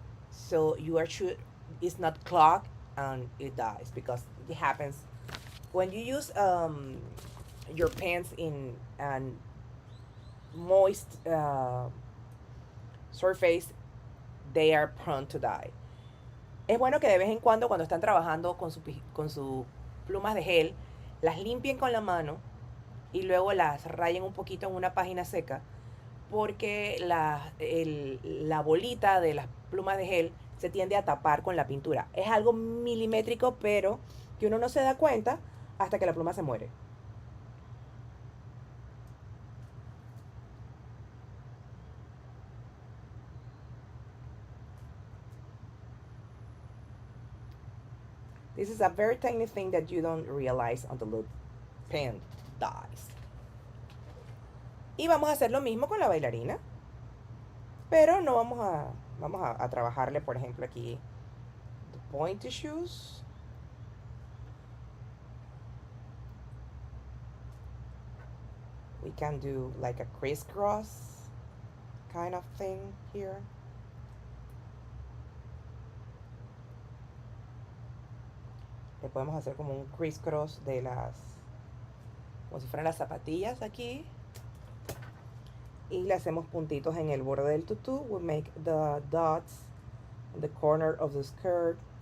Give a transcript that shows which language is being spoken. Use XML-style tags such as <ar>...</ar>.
<en>so you are sure it's not clogged and it dies, because it happens when you use your pens in an moist surface. They are prone to die.</en> <es>Es bueno que de vez en cuando están trabajando con sus plumas de gel, las limpien con la mano y luego las rayen un poquito en una página seca, porque la bolita de las plumas de gel se tiende a tapar con la pintura. Es algo milimétrico, pero que uno no se da cuenta hasta que la pluma se muere.</es> <en>This is a very tiny thing that you don't realize until the pen dies.</en> <es>Y vamos a hacer lo mismo con la bailarina. Pero no vamos a trabajarle, por ejemplo, aquí</es> <en>the pointy shoes. We can do like a crisscross kind of thing here.</en> <es>Le podemos hacer como un crisscross de las, como si fueran las zapatillas aquí. Y le hacemos puntitos en el borde del tutú.</es> <en>We make the dots in the corner of the skirt.</en>